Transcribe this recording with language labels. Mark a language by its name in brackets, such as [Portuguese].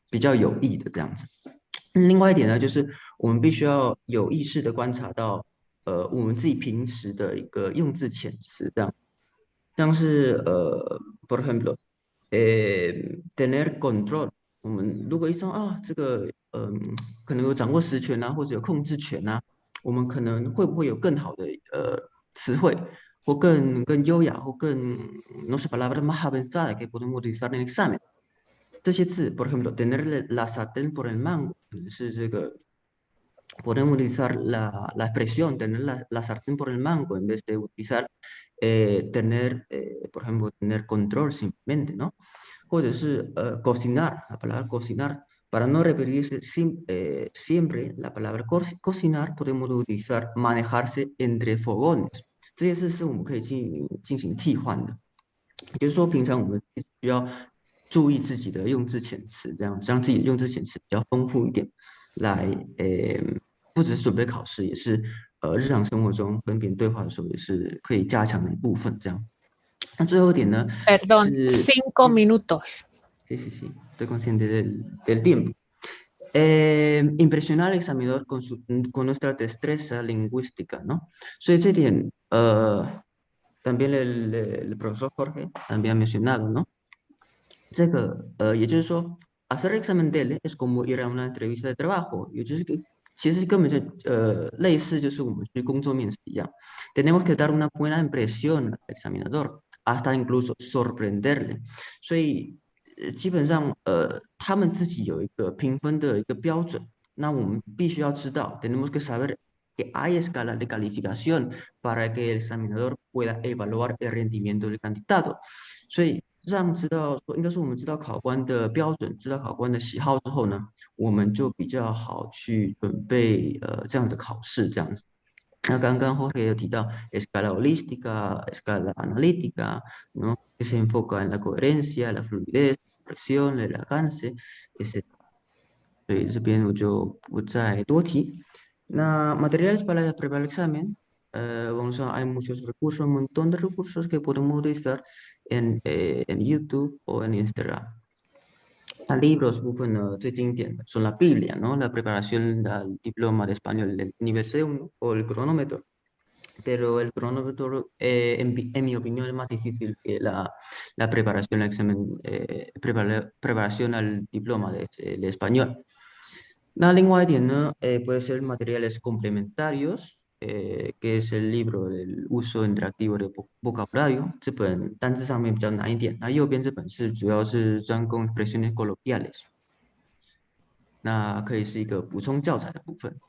[Chinese] 比较有益的这样子。另外一点呢，就是我们必须要有意识的观察到，我们自己平时的一个用字遣词，这样，像是por ejemplo， [Spanish] tener control， [Chinese] 我们如果一说啊，这个可能有掌握实权啊，或者有控制权啊，我们可能会不会有更好的词汇，或更优雅，或更 [Spanish] no sé palabras más avanzadas que podemos utilizar en el examen。 [Chinese] 这些字， [Spanish] por ejemplo, tener la sartén por el mango， [Chinese] 是这个 [Spanish] podemos utilizar la expresión tener la sartén por el mango en vez de utilizar tener, por ejemplo, tener control simplemente, ¿no? [Chinese] 或者是 [Spanish] cocinar, la palabra cocinar, para no repetirse siempre la palabra cocinar, podemos utilizar manejarse entre fogones。 [Chinese] 这些字是我们可以进行替换的，也就是说，平常我们需要注意自己的用字遣词，这样让自己的用字遣词比较丰富一点，来不只是准备考试，也是日常生活中跟别人对话的时候也是可以加强的一部分。这样，那最后一点呢 [Spanish] Perdón, [Chinese] 是 [Spanish] 5 minutos. Sí, sí, sí, estoy consciente del tiempo. Impresionar al examinador con nuestra destreza lingüística, ¿no? [Chinese] 所以这点 [Spanish] también el profesor Jorge también ha mencionado, ¿no? [Chinese] 这个也就是说 [Spanish] hacer examen DELE es como ir a una entrevista de trabajo， [Chinese] 也就是其实根本就类似就是我们去工作面试一样。 [Spanish] Tenemos que dar una buena impresión al examinador, hasta incluso sorprenderle。 [Chinese] 所以基本上他们自己有一个评分的一个标准，那我们必须要知道 [Spanish] tenemos que saber que hay escala de calificación para que el examinador pueda evaluar el rendimiento del candidato。 [Chinese] 所以让知道，应该说我们知道考官的标准，知道考官的喜好之后呢，我们就比较好去准备这样的考试这样子。那刚刚 Jorge 有提到 escala holística、escala analítica， ¿no? [Spanish] Que se enfoca en la coherencia, la fluidez, la expresión, el alcance, etc. [Chinese] 所以这边我就不再多提。 [Spanish] 那 materiales para preparar el examen， vamos a hay muchos recursos, un montón de recursos que podemos utilizar en YouTube o en Instagram。 libros [Chinese] 部分呢，最经典的 [Spanish] son la Biblia, ¿no? La preparación del diploma de español del nivel C1 o el cronómetro. Pero el cronómetro, en mi opinión, es más difícil que la preparación al examen, preparación al diploma de español。 [Chinese] 那另外一点呢， [Spanish] puede ser materiales complementarios， que es el libro del uso interactivo de vocabulario， [Chinese] 这本单字上面比较难一点，那右边这本是主要是专攻 [Spanish] expresiones coloquiales， [Chinese] 那可以是一个补充教材的部分。